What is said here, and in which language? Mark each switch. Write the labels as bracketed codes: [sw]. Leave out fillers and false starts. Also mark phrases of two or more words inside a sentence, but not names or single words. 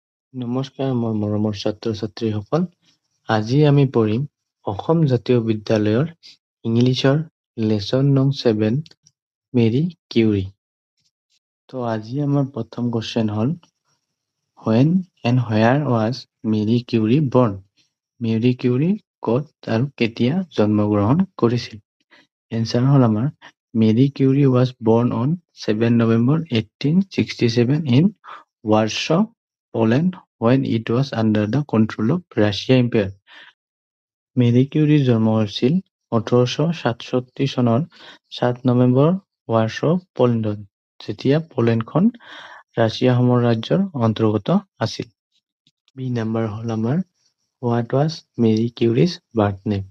[as] নমস্কাৰ, মই মৰমৰ ছাত্ৰ-ছাত্ৰীসকল। আজি আমি পঢ়িম অসম জাতীয় বিদ্যালয়ৰ ইংলিছৰ লেচন নং 7 মেৰী কিউৰী। তো আজি আমাৰ প্ৰথম কোৱেশ্চন হ'ল [en] when and where was মেৰী কিউৰী born? [as] মেৰী কিউৰী ক'ত আৰু কেতিয়া জন্মগ্ৰহণ কৰিছিল? এনসাৰ হ'ল আমাৰ [en] মেৰী কিউৰী was born on 7 November 1867 in Warsaw, Poland when it was under the control of Russia Empire. [as] মেৰী কিউৰীৰ জন্ম হৈছিল 1867 চনৰ 7 নৱেম্বৰ ৱাৰ্ছ পলেণ্ডত, যেতিয়া পলেণ্ডখন ৰাছিয়া সাম্ৰাজ্যৰ অন্তৰ্গত আছিল। [en] বি নম্বৰ [as] হ'ল আমাৰ [en] what was Marie Curie's birth name?